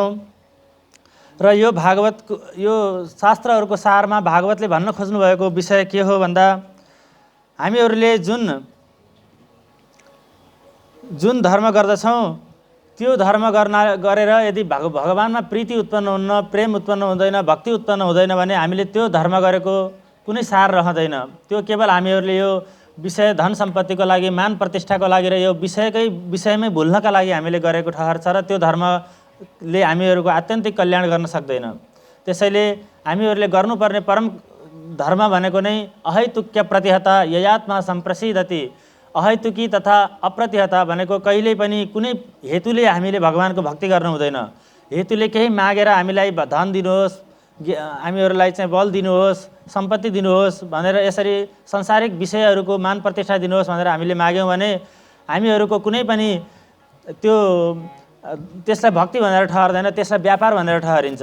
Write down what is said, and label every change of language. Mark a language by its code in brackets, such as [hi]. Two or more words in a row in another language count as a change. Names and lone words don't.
[ne] र यो भागवतको यो शास्त्रहरूको सारमा भागवतले भन्न खोज्नुभएको विषय के हो भन्दा, हामीहरूले जुन धर्म गर्दछौँ त्यो धर्म गरेर यदि भगवानमा प्रीति उत्पन्न हुन्न, प्रेम उत्पन्न हुँदैन, भक्ति उत्पन्न हुँदैन भने हामीले त्यो धर्म गरेको कुनै सार रहँदैन। त्यो केवल हामीहरूले यो विषय धन सम्पत्तिको लागि, मान प्रतिष्ठाको लागि र यो विषयमै भुल्नका लागि हामीले गरेको ठहर छ र त्यो धर्मले हामीहरूको आत्यन्तिक कल्याण गर्न सक्दैन। त्यसैले हामीहरूले गर्नुपर्ने परम धर्म भनेको नै [sa] अहैतुक्य प्रतिहता ययात्मा सम्प्रसिद्धति। [ne] अहैतुकी तथा अप्रतिहता भनेको कहिल्यै पनि कुनै हेतुले हामीले भगवानको भक्ति गर्नु हुँदैन। हेतुले केही मागेर हामीलाई धन दिनुहोस्, हामीहरूलाई चाहिँ बल दिनुहोस्, सम्पत्ति दिनुहोस् भनेर, यसरी संसारिक विषयहरूको मान प्रतिष्ठा दिनुहोस् भनेर हामीले माग्यौँ भने हामीहरूको कुनै पनि त्यसलाई भक्ति भनेर ठहर्दैन, त्यसलाई व्यापार भनेर ठहरिन्छ।